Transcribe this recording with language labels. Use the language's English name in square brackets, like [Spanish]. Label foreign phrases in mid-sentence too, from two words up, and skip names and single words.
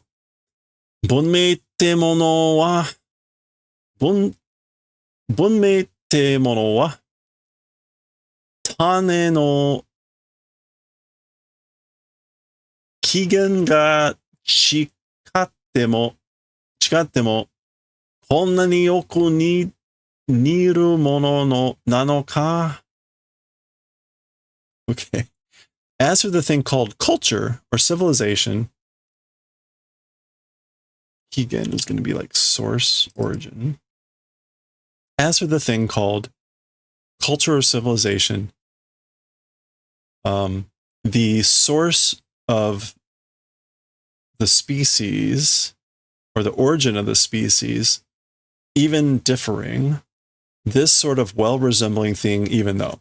[Japanese] 文明てものは、文明てものは, 種の起源が違っても、こんなによく似るものなのか? [English] Okay. As for the thing called culture or civilization, Kigen is going to be like source, origin. As for the thing called culture or civilization, the source of the species or the origin of the species, even differing, this sort of well-resembling thing, even though.